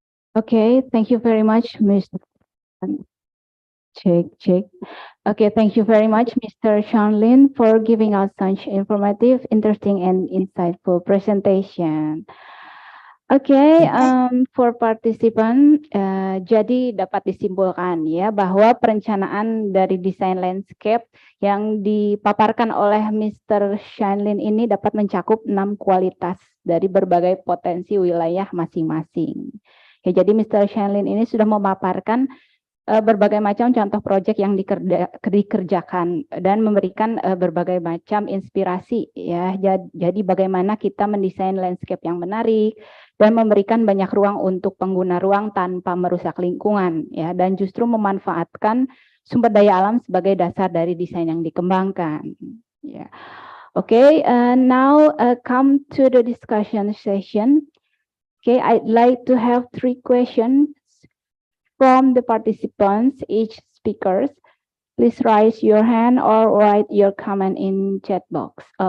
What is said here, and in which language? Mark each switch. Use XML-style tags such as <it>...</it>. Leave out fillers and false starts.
<en>Okay, thank you very much, Mr. Check. Okay, thank you very much, Mr. Shanlin, for giving us such informative, interesting, and insightful presentation.</en> <id>Oke,</id> <en>for participant,</en> <id>jadi dapat disimpulkan ya bahwa perencanaan dari desain landscape yang dipaparkan oleh Mr. Shanlin ini dapat mencakup 6 kualitas dari berbagai potensi wilayah masing-masing. Ya, jadi Mr. Shanlin ini sudah memaparkan berbagai macam contoh proyek yang dikerjakan dan memberikan berbagai macam inspirasi ya. Jadi bagaimana kita mendesain landscape yang menarik dan memberikan banyak ruang untuk pengguna ruang tanpa merusak lingkungan ya, dan justru memanfaatkan sumber daya alam sebagai dasar dari desain yang dikembangkan ya.</id> <en>Okay, now come to the discussion session. Okay, I'd like to have 3 questions from the participants, each speakers. Please raise your hand or write your comment in chat box.</en>